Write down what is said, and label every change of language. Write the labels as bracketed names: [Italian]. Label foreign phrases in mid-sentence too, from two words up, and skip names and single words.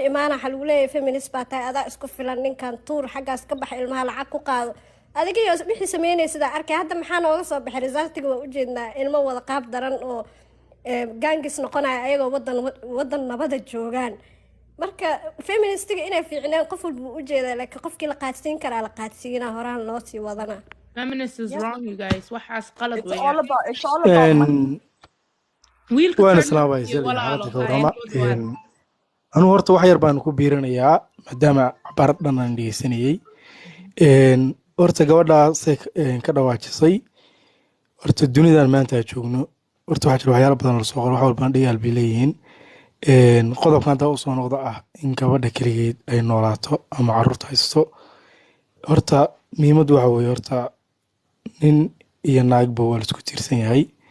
[Somali] imaana waxa lagu leeyahay feminist baa tahay adaa isku filan ninkan tuur xaggaas ka baxa ilmaha lacag ku qaado adigiyo wixii sameynaya sidaa arkay hadda maxaa nooga soo baxay resultiga waa ujeednaa ilmo wada qaab daran oo gaangis noqonaya ayagoo wadan nabada joogaan marka feministiga inay fiicnaan qof walba u jeedaa laakiin qofkii la qaadsiin karaa la qaadsiinaa horaan loo sii wadana. [English] Feminist is wrong, you guys. [Somali] waxaas qalad [English] It's all about money. [Somali] wiilka waan islaamay zaliga hadda ka warama anu horta wax yar baan ku biiranayaa maadaama cabaar dhan aan dhegeysanayay horta gabadhaas ka dhawaajisay horta dunidan maanta joogno horta waxaa jira waxyaalo badan lasoo qoro wax walbana dhigaal bay leeyihiin qodobkan haddaa usoo noqda ah in gabadha keligeed ay noolaato ama caruurta haysto horta muhiimaddu waxa weeye horta nin iyo naagba waa laisku tiirsan yahay